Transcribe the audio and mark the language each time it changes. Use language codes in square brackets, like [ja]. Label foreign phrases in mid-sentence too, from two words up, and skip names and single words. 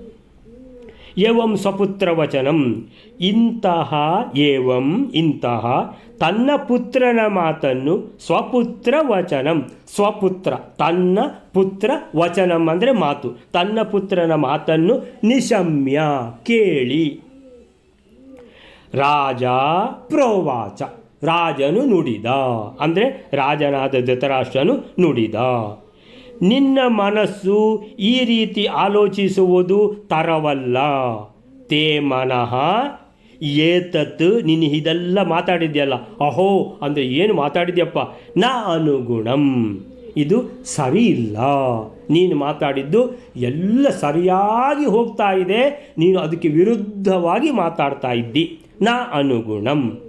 [sa] ಏವಂ ಸ್ವಪುತ್ರ ವಚನಂ, [kn] ಇಂತಹ ತನ್ನ ಪುತ್ರನ ಮಾತನ್ನು [sa] ಸ್ವಪುತ್ರ ವಚನಂ, [kn] ಸ್ವಪುತ್ರ ತನ್ನ ಪುತ್ರ ವಚನಂ ಅಂದರೆ ಮಾತು, ತನ್ನ ಪುತ್ರನ ಮಾತನ್ನು ನಿಶಮ್ಯ ಕೇಳಿ. [sa] ರಾಜ ಪ್ರೋವಾಚ, [kn] ರಾಜನು ನುಡಿದ ಅಂದರೆ ರಾಜನಾದ ಧೃತರಾಷ್ಟ್ರನು ನುಡಿದ. ನಿನ್ನ ಮನಸ್ಸು ಈ ರೀತಿ ಆಲೋಚಿಸುವುದು ತರವಲ್ಲ. [sa] ತೇ ಮನಃ ಏತತ್, [kn] ನೀನು ಇದೆಲ್ಲ ಮಾತಾಡಿದ್ಯಲ್ಲ, ಅಹೋ ಅಂದರೆ ಏನು ಮಾತಾಡಿದ್ಯಪ್ಪ, [sa] ನ ಅನುಗುಣಂ, [kn] ಇದು ಸರಿ ಇಲ್ಲ. ನೀನು ಮಾತಾಡಿದ್ದು ಎಲ್ಲ ಸರಿಯಾಗಿ ಹೋಗ್ತಾ ಇದೆ, ನೀನು ಅದಕ್ಕೆ ವಿರುದ್ಧವಾಗಿ ಮಾತಾಡ್ತಾ ಇದ್ದಿ. [sa] ನ ಅನುಗುಣಂ.